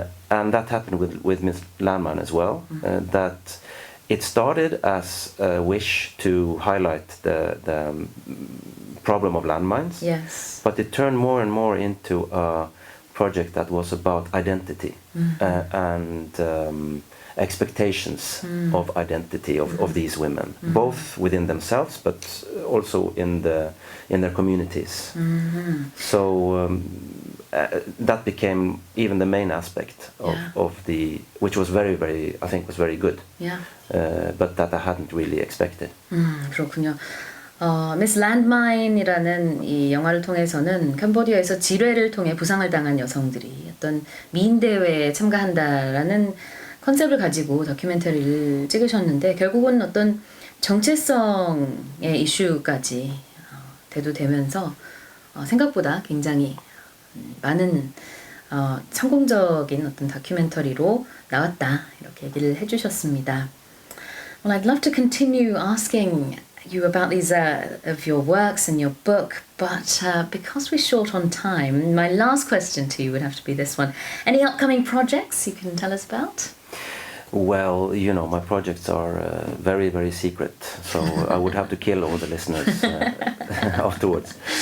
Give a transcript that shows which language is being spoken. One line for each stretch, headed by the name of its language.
English: And that happened with Miss Landmine as well, that it started as a wish to highlight the problem of landmines, but it turned more and more into a project that was about identity and expectations of identity of these women, both within themselves but also in their communities. So that became even the main aspect of which was very, very, I think was very good, but that I hadn't really expected.
Korean: 그렇군요. Miss Landmine이라는 이 영화를 통해서는 캄보디아에서 질회를 통해 부상을 당한 여성들이 어떤 미인 대회에 참가한다라는 컨셉을 가지고 다큐멘터리를 찍으셨는데 결국은 어떤 정체성의 이슈까지 대두되면서 생각보다 굉장히 많은 성공적인 어떤 다큐멘터리로 나왔다 이렇게 얘기를 해주셨습니다.
English: Well, I'd love to continue asking you about these of your works and your book, but because we're short on time, my last question to you would have to be this one. Any upcoming projects you can tell us about? Well, you know, my projects are very, very secret, so I would have to kill all the listeners afterwards.